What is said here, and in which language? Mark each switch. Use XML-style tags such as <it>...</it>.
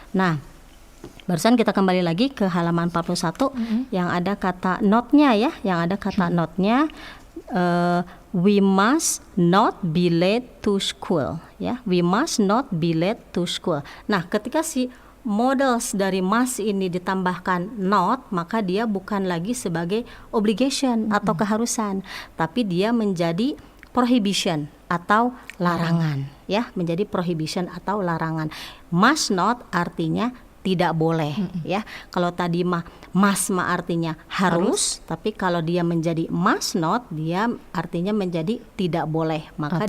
<id>Nah, barusan kita kembali lagi ke halaman 41 yang ada kata not-nya ya, yang ada kata not-nya.</id> <en>We must not be late to school ya, we must not be late to school.</en> <id>Nah, ketika si models dari must ini ditambahkan not, maka dia bukan lagi sebagai obligation atau keharusan, tapi dia menjadi prohibition atau larangan ya, menjadi prohibition atau larangan. Must not artinya tidak boleh ya. Kalau tadi must artinya harus, tapi kalau dia menjadi must not, dia artinya menjadi tidak boleh, maka</id>